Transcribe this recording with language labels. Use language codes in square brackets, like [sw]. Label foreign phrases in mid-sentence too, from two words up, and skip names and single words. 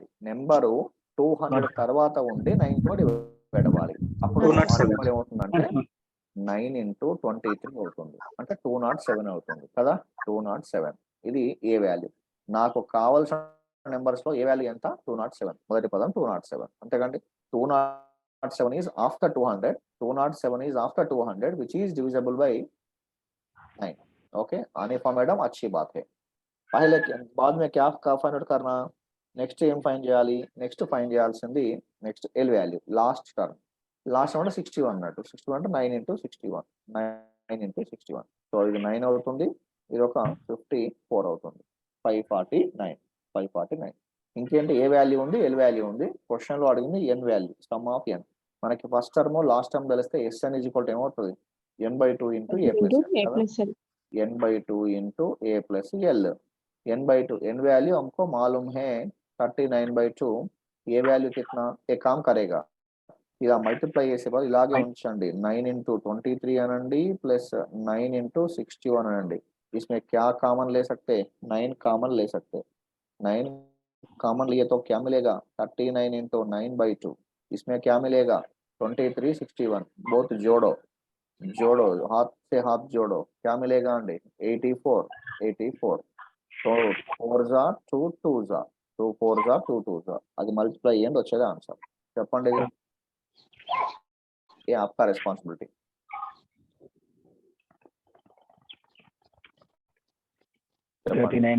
[te] నెంబరు 200 తర్వాత ఉండి 9 తో డివైడ్ అవ్వాలి. అప్పుడు 207. ఏమవుతుందంటే 9 ఇంటూ 23 అవుతుంది. అంటే 207 అవుతుంది కదా. 207 ఇది ఏ వాల్యూ. నాకు కావాల్సిన నెంబర్స్ లో ఏ వాల్యూ ఎంత? 207. మొదటి పదం 207 అంతేకండి. [en] 207 is after 200. 207 is after 200 which is divisible by 9. [hi] ओके अनिफा मैडम अच्छी बात है. पहले बाद में क्या [en] find out [hi] करना? [te] నెక్స్ట్ ఏం ఫైండ్ చేయాలి? నెక్స్ట్ ఫైండ్ చేయాల్సింది [en] next L value last term. last term [te] అంటే 61 అన్నట్టు. 61 అంటే 9 ఇంటూ 61. 9 ఇంటూ 61. సో ఇది 9 అవుతుంది. ఇది ఒక 54 అవుతుంది. 549. ఇంకేంటి? ఏ వాల్యూ ఉంది? ఎల్ వాల్యూ ఉంది. క్వశ్చన్ లో అడిగింది ఎన్ వాల్యూ, [en] sum of n. [te] మనకి [en] first term last term [te] తెలిస్తే [en] Sn is equal to [te] ఏమవుతుంది? [en] n/2 into a plus n/2 into a plus L. [hi] n/2 n वैल्यू हमको मालूम है 39/2. ये वैल्यू कितना? एक काम करेगा [te] ఇలా మల్టిప్లై చేసే బదులు ఇలాగే ఉంచండి. 9 इंटू 23 అనండి ప్లస్ 9 इंटू 61 అనండి. [hi] इसमें क्या कॉमन ले सकते? 9 कॉमन ले सकते. 9 कॉमन लिए तो क्या मिलेगा? 39 इंटू 9/2. इसमें क्या मिलेगा? 23 61. बहुत जोड़ो हाथ से हाथ जोड़ो. क्या मिलेगा अंडी? [te] 84. సో 4 జా 2 2 జా 2 4 జా 2 2 జా అది మల్టిప్లై చేయండి వచ్చేది ఆన్సర్. చెప్పండి. [hi] ये आपका రెస్పాన్సిబిలిటీ. చెప్పండి [te] 39.